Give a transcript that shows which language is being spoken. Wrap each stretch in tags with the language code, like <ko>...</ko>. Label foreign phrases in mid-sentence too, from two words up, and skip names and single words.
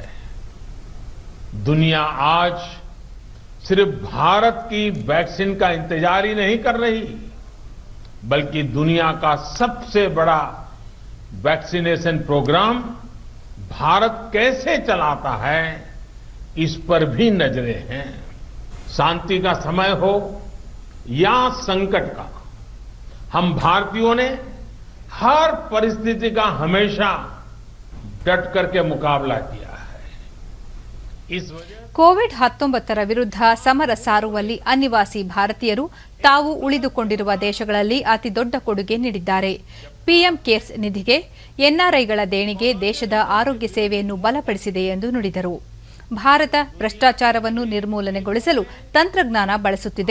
<hi>दुनिया आज सिर्फ भारत की वैक्सीन का इंतजार ही नहीं कर रही, बल्कि दुनिया का सबसे बड़ा वैक्सीनेशन प्रोग्राम भारत कैसे चलाता है इस पर भी नजरें हैं. शांति का समय हो या संकट का, हम भारतीयों ने हर परिस्थिति का हमेशा डट करके मुकाबला किया है. इस वजह</hi> <kn>ಕೋವಿಡ್-19 ವಿರುದ್ಧ ಸಮರ ಸಾರುವಲ್ಲಿ ಅನಿವಾಸಿ ಭಾರತೀಯರು ತಾವು ಉಳಿದುಕೊಂಡಿರುವ ದೇಶಗಳಲ್ಲಿ ಅತಿದೊಡ್ಡ ಕೊಡುಗೆ ನೀಡಿದ್ದಾರೆ. ಪಿಎಂ ಕೇರ್ಸ್ ನಿಧಿಗೆ ಎನ್ಆರ್ಐಗಳ ದೇಣಿಗೆ ದೇಶದ ಆರೋಗ್ಯ ಸೇವೆಯನ್ನು ಬಲಪಡಿಸಿದೆ ಎಂದು ನುಡಿದರು. ಭಾರತ ಭ್ರಷ್ಟಾಚಾರವನ್ನು ನಿರ್ಮೂಲನೆಗೊಳಿಸಲು ತಂತ್ರಜ್ಞಾನ ಬಳಸುತ್ತಿದೆ.</kn>